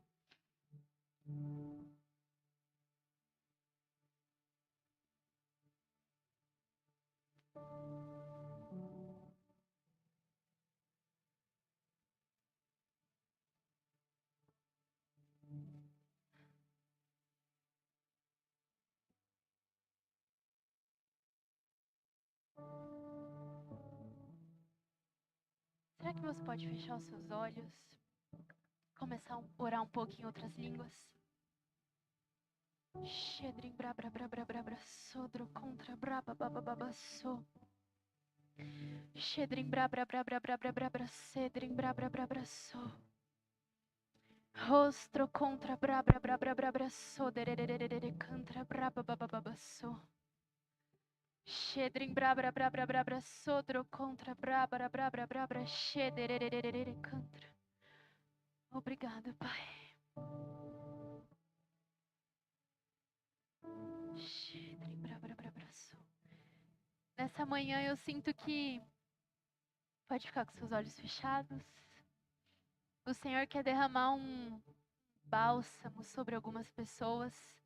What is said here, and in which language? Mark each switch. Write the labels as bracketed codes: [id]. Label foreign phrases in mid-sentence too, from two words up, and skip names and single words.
[pt] Será que você pode fechar os seus olhos? Começar a orar um pouco em outras línguas? Shedrin brabra brabra brabra sodro contra braba baba baba so. Shedrin brabra brabra brabra brabra cedrin brabra brabra so. Rostro contra brabra brabra brabra so dererererere contra braba baba baba so. Shedrin brabra brabra brabra sodro contra brabra brabra brabra shederererere contra. Obrigado, Pai. Nessa manhã eu sinto que pode ficar com seus olhos fechados. O Senhor quer derramar um bálsamo sobre algumas pessoas.